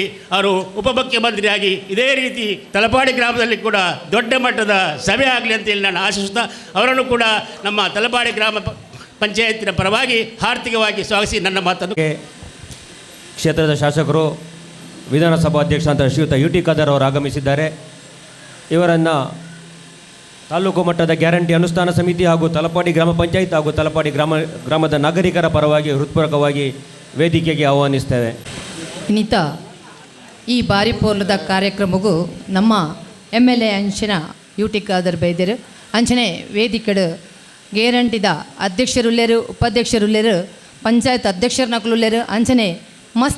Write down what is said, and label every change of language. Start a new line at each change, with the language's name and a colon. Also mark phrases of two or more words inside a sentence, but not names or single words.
Kannada: ಅವರು ಉಪಮುಖ್ಯಮಂತ್ರಿಯಾಗಿ ಇದೇ ರೀತಿ ತಲಪಾಡಿ ಗ್ರಾಮದಲ್ಲಿ ಕೂಡ ದೊಡ್ಡ ಮಟ್ಟದ ಸಭೆ ಆಗಲಿ ಅಂತೇಳಿ ನಾನು ಆಶಿಸುತ್ತಾ ಅವರನ್ನು ಕೂಡ ನಮ್ಮ ತಲಪಾಡಿ ಗ್ರಾಮ ಪಂಚಾಯತಿನ ಪರವಾಗಿ ಆರ್ಥಿಕವಾಗಿ ಸ್ವಾಗತಿಸಿ ನನ್ನ ಮಾತನ್ನು. ಕ್ಷೇತ್ರದ ಶಾಸಕರು, ವಿಧಾನಸಭಾ ಅಧ್ಯಕ್ಷ ಅಂತ ಶ್ರೀಯುತ ಯು ಟಿ ಖಾದರ್ ಅವರು ಆಗಮಿಸಿದ್ದಾರೆ. ಇವರನ್ನು ತಾಲೂಕು ಮಟ್ಟದ ಗ್ಯಾರಂಟಿ ಅನುಷ್ಠಾನ ಸಮಿತಿ ಹಾಗೂ ತಲಪಾಡಿ ಗ್ರಾಮ ಪಂಚಾಯತ್ ಹಾಗೂ ತಲಪಾಡಿ ಗ್ರಾಮದ ನಾಗರಿಕರ ಪರವಾಗಿ ಹೃತ್ಪೂರ್ವಕವಾಗಿ ವೇದಿಕೆಗೆ ಆಹ್ವಾನಿಸ್ತೇವೆ.
Tulu: ಇನ್ನಿತ ಈ ಬಾರಿ ಪೋಲದ ಕಾರ್ಯಕ್ರಮಗೂ ನಮ್ಮ MLA ಅಂಚಿನ ಯು ಟಿ ಖಾದರ್ ಬೈದರು ಅಂಚನೆ ವೇದಿಕೆಡು ಗ್ಯಾರಂಟಿದ ಅಧ್ಯಕ್ಷರುಲ್ಲೇರು, ಉಪಾಧ್ಯಕ್ಷರುಲ್ಲೇರು, ಪಂಚಾಯತ್ ಅಧ್ಯಕ್ಷರನಕಲುಲ್ಲೇರು, ಅಂಚನೆ ಮಸ್ತ್